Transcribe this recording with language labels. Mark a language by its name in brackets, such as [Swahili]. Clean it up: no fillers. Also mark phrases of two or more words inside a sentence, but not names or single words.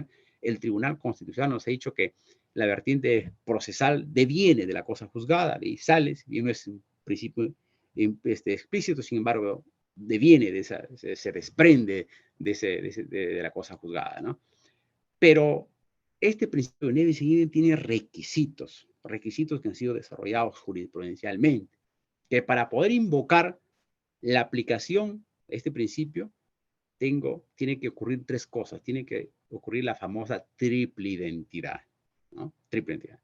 [Spanish] El Tribunal Constitucional nos ha dicho que la vertiente procesal deviene de la cosa juzgada, de ahí sale, y no es un principio explícito, sin embargo, deviene de se desprende de la cosa juzgada, ¿no? Pero Este principio de [Latin] nebis in idem [Spanish] tiene requisitos que han sido desarrollados jurisprudencialmente, que para poder invocar la aplicación de este principio, tiene que ocurrir tres cosas. Tiene que ocurrir la famosa triple identidad, ¿no? Triple identidad.